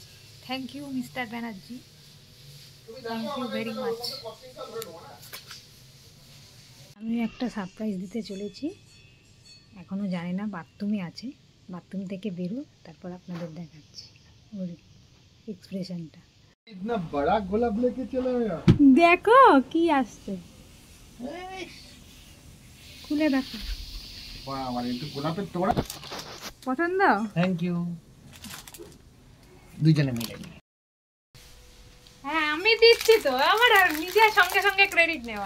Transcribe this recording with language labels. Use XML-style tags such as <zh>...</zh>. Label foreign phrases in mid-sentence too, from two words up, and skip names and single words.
<en>Thank you Mister ব্যানার্জি, thank you very much।</en> <bn>আমি একটা সারপ্রাইজ দিতে চলেছি, এখনও জানি না, বাথরুমে আছে, বাথরুম থেকে বেরো তারপর আপনাদের দেখাচ্ছি ওর এক্সপ্রেশনটা।</bn> <hi>इतना बड़ा गोलाप लेके चला यार।</hi> <bn>দেখো কি আসছে, খুলে দেখো। বাবা রে, তুই গোলাপের তোড়া পছন্দ?</bn> <en>Thank you,</en> <bn>দুইজনে মিলে। হ্যাঁ আমি দিচ্ছি তো, আমার আর নিজের সঙ্গে সঙ্গে ক্রেডিট নেওয়া।</bn>